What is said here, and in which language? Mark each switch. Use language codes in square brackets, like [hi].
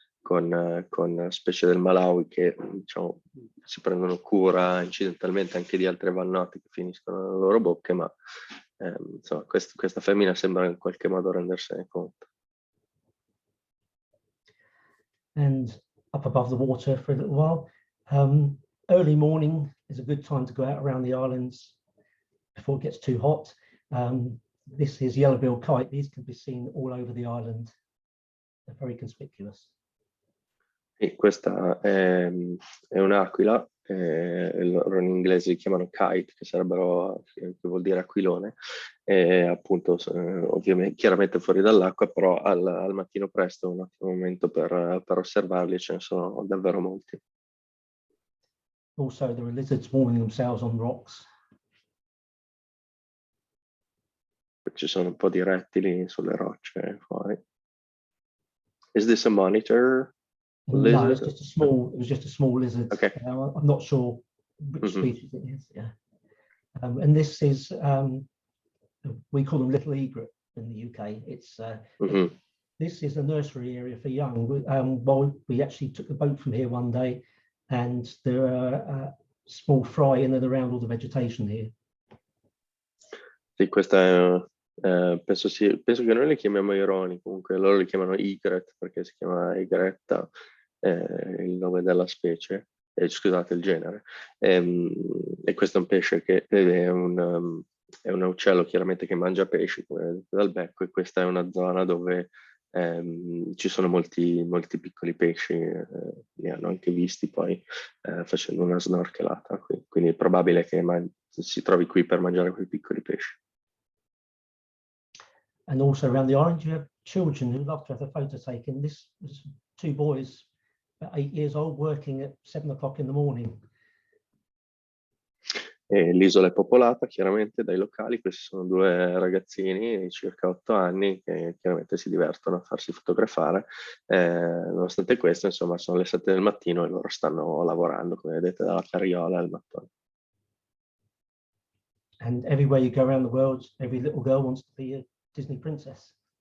[it] con specie del Malawi che diciamo, si prendono cura incidentalmente anche di altre vannate che finiscono nelle loro bocche, ma insomma, questa femmina sembra in qualche modo rendersene conto. [en] And up above the water for a little while. Early morning is a good time to go out around the islands before it gets too hot. This is yellow-billed kite. These can be seen all over the island. They're very conspicuous. [it] E questa è un'aquila, loro in inglese li chiamano kite, che vuol dire aquilone, e appunto ovviamente chiaramente fuori dall'acqua, però al mattino presto è un ottimo momento per osservarli, ce ne sono davvero molti. [en] Also, there are lizards warming themselves on rocks. [it] Ci sono un po' di rettili sulle rocce fuori. [en] Is this a monitor? No, it's just a small. It was just a small lizard. Okay. I'm not sure which species it is. Yeah, and this is we call them little egret in the UK. It's this is a nursery area for young. Well, we actually took the boat from here one day, and there are small fry in and around all the vegetation here. [it] Sì, questa è, penso che noi le chiamiamo ironi, comunque loro li chiamano egret perché si chiama egretta, il nome della specie, scusate il genere, e questo è un pesce che è un uccello chiaramente che mangia pesci come vedete dal becco, e questa è una zona dove ci sono molti piccoli pesci, li hanno anche visti poi facendo una snorkelata qui, quindi è probabile che si trovi qui per mangiare quei piccoli pesci. [en] And also around the island, you have children who love to have a photo taken. This was 2 boys, about 8 years old, working at 7 o'clock in the morning. [it] L'isola è popolata chiaramente dai locali, questi sono 2 ragazzini di circa 8 anni che chiaramente si divertono a farsi fotografare, nonostante questo insomma sono le 7 del mattino e loro stanno lavorando, come vedete, dalla carriola al mattone. [en] And everywhere you go around the world, every little girl wants to be a Disney princess.